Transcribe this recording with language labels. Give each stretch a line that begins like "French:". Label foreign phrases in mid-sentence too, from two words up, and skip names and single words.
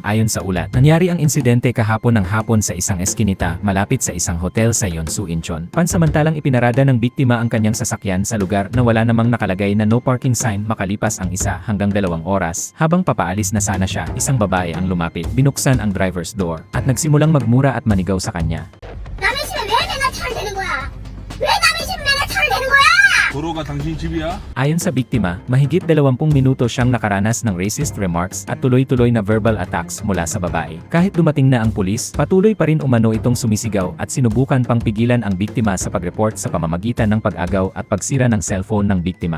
Filipino: Ayon sa ulat, nangyari ang insidente kahapon ng hapon sa isang eskinita malapit sa isang hotel sa Yeonsu, Incheon. Pansamantalang ipinarada ng biktima ang kanyang sasakyan sa lugar na wala namang nakalagay na
English: no parking sign
Filipino: makalipas ang 1 hanggang 2 oras. Habang papaalis na sana siya, isang babae ang lumapit, binuksan ang
English: driver's door
Filipino: at nagsimulang magmura at manigaw sa kanya.
Korean: 남의 집에 왜 내가 차를 대는 거야? 왜 남의 집에 내가 차를 대는 거야? 도로가 당신 집이야?
Filipino: Ayon sa biktima, mahigit 20 minuto siyang nakaranas ng
English: racist remarks
Filipino: at tuloy-tuloy na
English: verbal attacks
Filipino: mula sa babae. Kahit dumating na ang pulis, patuloy pa rin umano itong sumisigaw at sinubukan pang pigilan ang biktima sa pag-report sa pamamagitan ng pag-agaw at pagsira ng cellphone ng biktima.